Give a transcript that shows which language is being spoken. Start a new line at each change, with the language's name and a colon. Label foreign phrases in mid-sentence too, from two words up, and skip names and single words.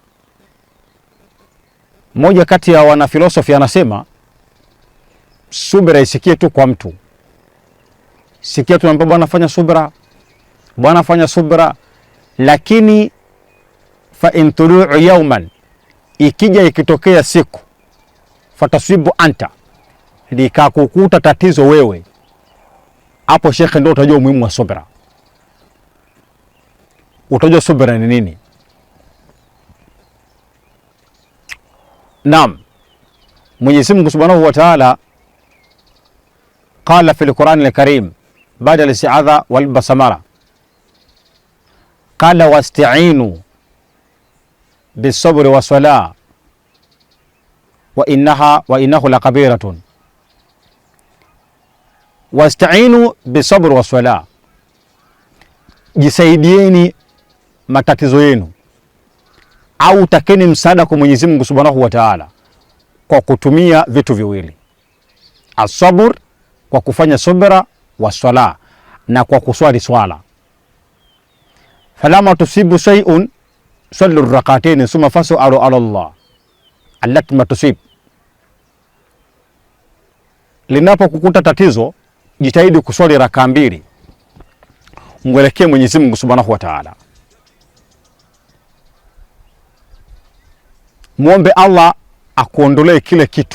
Swahili: Mmoja kati ya wanafilosofi anasema subra isikie tu kwa mtu, sikia tu ambapo bwana fanya subra, bwana fanya subra, lakini
Arabic: فإن طلع يوما,
Swahili: ikija ikitokea siku,
Arabic: فتصيب أنت,
Swahili: likakukuta tatizo wewe, hapo shekhe ndio utajua umuhimu wa subra. Utajua subra ni nini. Naam, Mwenyezi Mungu
Arabic: سبحانه وتعالى قال في القرآن الكريم بعد الاستعاذة والبسملة قال واستعينوا بالصبر والصلاة وإنها لكبيرة. واستعينوا بالصبر والصلاة,
Swahili: jisaidieni matatizo yenu au takeni msaada kwa Mwenyezi Mungu
Arabic: سبحانه وتعالى
Swahili: kwa kutumia vitu viwili, as-sabr kwa kufanya subra wa swala na kwa kuswali swala.
Arabic: فلما تصيب شيء صلوا ركعتين ثم فاسألوا على الله التي ما تصيب.
Swahili: Linapokukuta tatizo, jitahidi kuswali raka 2, mwelekee Mwenyezi Mungu
Arabic: سبحانه وتعالى.
Swahili: Muombe Allah akuondolee kile kitu.